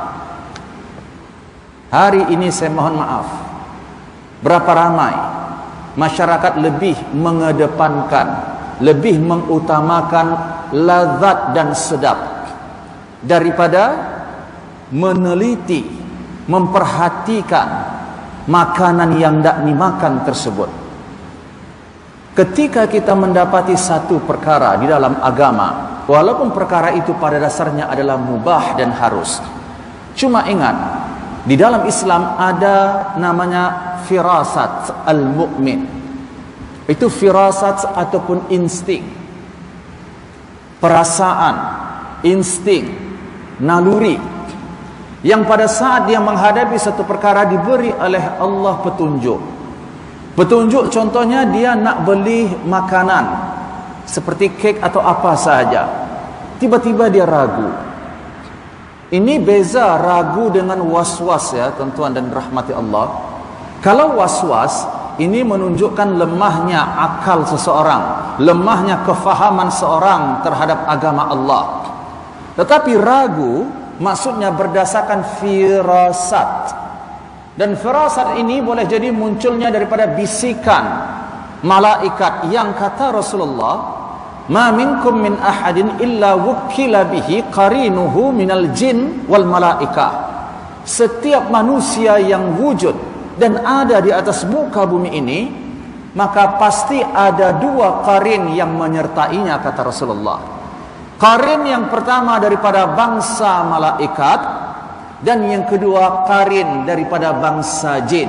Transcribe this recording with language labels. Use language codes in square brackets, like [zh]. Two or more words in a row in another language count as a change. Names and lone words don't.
[ms] Hari ini saya mohon maaf, berapa ramai masyarakat lebih mengedepankan, lebih mengutamakan lazat dan sedap daripada meneliti, memperhatikan makanan yang hendak dimakan tersebut. Ketika kita mendapati satu perkara di dalam agama, walaupun perkara itu pada dasarnya adalah mubah dan harus, cuma ingat, di dalam Islam ada namanya [ar] فراسة المؤمن. [ms] Itu firasat ataupun insting, perasaan, insting, naluri, yang pada saat dia menghadapi satu perkara diberi oleh Allah petunjuk. Petunjuk contohnya dia nak beli makanan seperti kek atau apa sahaja, tiba-tiba dia ragu. Ini beza ragu dengan was-was ya tuan-tuan dan rahmati Allah. Kalau was-was ini menunjukkan lemahnya akal seseorang, lemahnya kefahaman seorang terhadap agama Allah. Tetapi ragu maksudnya berdasarkan firasat. Dan firasat ini boleh jadi munculnya daripada bisikan malaikat yang kata Rasulullah, [ar] "ما منكم من أحد إلا وكل به قرينه من الجن والملائكة." [ms] Setiap manusia yang wujud dan ada di atas muka bumi ini, maka pasti ada dua qarin yang menyertainya, kata Rasulullah. Qarin yang pertama daripada bangsa malaikat, dan yang kedua qarin daripada bangsa jin.